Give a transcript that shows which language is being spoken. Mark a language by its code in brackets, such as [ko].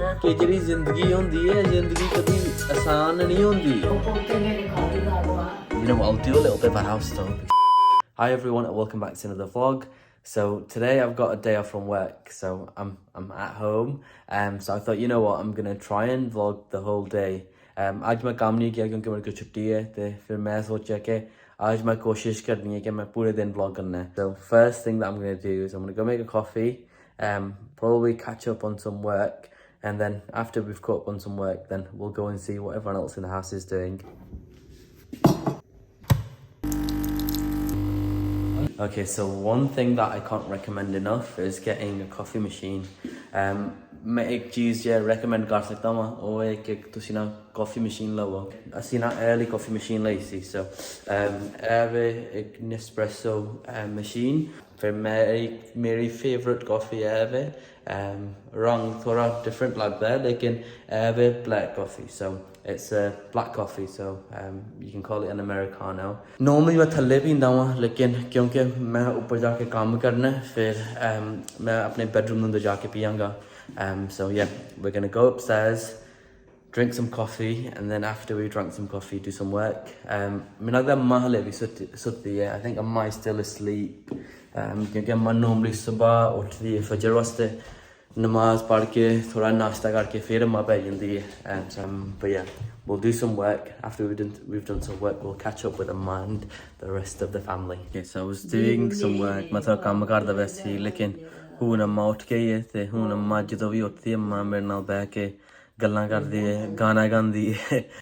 [pa] ਕਿ ਜਿਹੜੀ ਜ਼ਿੰਦਗੀ ਹੁੰਦੀ ਹੈ ਜ਼ਿੰਦਗੀ ਕਦੀ ਆਸਾਨ ਨਹੀਂ ਹੁੰਦੀ [en] You know what, I'll do a little bit of a house tour. Hi everyone and welcome back to another vlog. So today I've got a day off from work, so I'm at home. So I thought, you know what, I'm gonna try and vlog the whole day. [hi] आज मैं काम नहीं किया क्योंकि मेरे को छुट्टी है, तो फिर मैं सोचा कि आज मैं कोशिश करनी है कि मैं पूरे दिन vlog करना है. [en] So first thing that I'm gonna do is I'm gonna go make a coffee, probably catch up on some work, and then after we've caught up on some work, then we'll go and see what everyone else in the house is doing. Okay, so one thing that I can't recommend enough is getting a coffee machine. [hi] मैं एक चीज़ जो recommend कर सकता हूँ वो है कि तुसी ना coffee machine लाओ. असी ना early coffee machine लाई सी. So एक Nespresso machine. फिर मेरी favorite coffee है रंग थोड़ा different लगता है लेकिन black coffee. [en] So it's a black coffee, so you can call it an Americano. [hi] Normally मैं थल्ले पींदा हूँ लेकिन क्योंकि मैं ऊपर जाके काम करना है फिर मैं अपने bedroom अंदर जाके पियांगा. [en] So yeah, we're gonna go upstairs, drink some coffee, and then after we drank some coffee, do some work. [hi] मैं लगता है अम्मा हले भी सुत्ती है. [en] I think Amma is still asleep. [hi] क्योंकि अम्मा normally सुबह उठती है फजर वास्ते नमाज पढ़ के थोड़ा नाश्ता करके फिर अम्मा पै जाती है. [en] But yeah, we'll do some work. After we've done some work, we'll catch up with Amma and the rest of the family. Okay, so I was doing some work. [hi] मैं थोड़ा काम करदा वैसे लेकिन [pa] ਹੁਣ अम्मा उठ गई है ते ਹੁਣ अम्मा ਜਦੋਂ ਵੀ ਉੱਠਦੀ अम्मा ਮੇਰੇ ਨਾਲ ਬਹਿ ਕੇ ਗੱਲਾਂ ਕਰਦੀ ਹੈ ਗਾਣਾ ਗਾਉਂਦੀ ਹੈ.